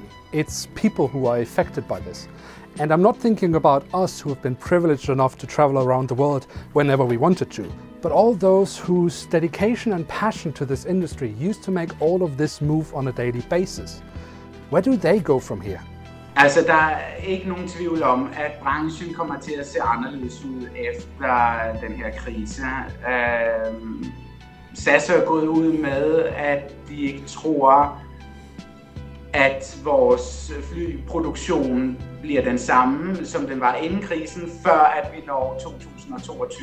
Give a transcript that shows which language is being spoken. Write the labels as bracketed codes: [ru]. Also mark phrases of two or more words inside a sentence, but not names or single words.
[en] It's people who are affected by this. And I'm not thinking about us who have been privileged enough to travel around the world whenever we wanted to, but all those whose dedication and passion to this industry used to make all of this move on a daily basis. Where do they go from here? [da] Altså, der er ikke nogen tvivl om, at branchen kommer til at se anderledes ud efter den her krise. SAS er gået ud med, at de ikke tror, at vores flyproduktion bliver den samme, som den var inden krisen, før at vi når 2022.